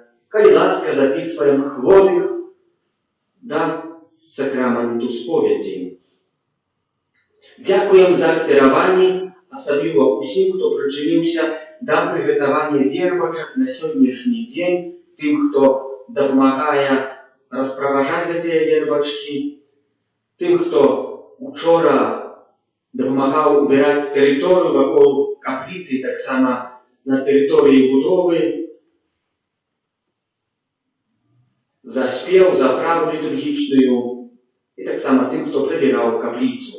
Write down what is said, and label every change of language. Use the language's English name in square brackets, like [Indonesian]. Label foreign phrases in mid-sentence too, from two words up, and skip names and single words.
[Belarusian] Калі ласка, запісваем хворых да сакраменту споведзі. Дзякуем за ахвяраванні, асабліва ўсім, хто прычыніўся да прыгатавання вербачак на сённяшні дзень [Ukrainian] тим, хто допомагає розпроважати ті вербочки, тим, хто вчора допомагав убирати територію навколо каплиці, так само на території будови, за спів, за праву літургічну, і так само тим, хто прибирав каплицю.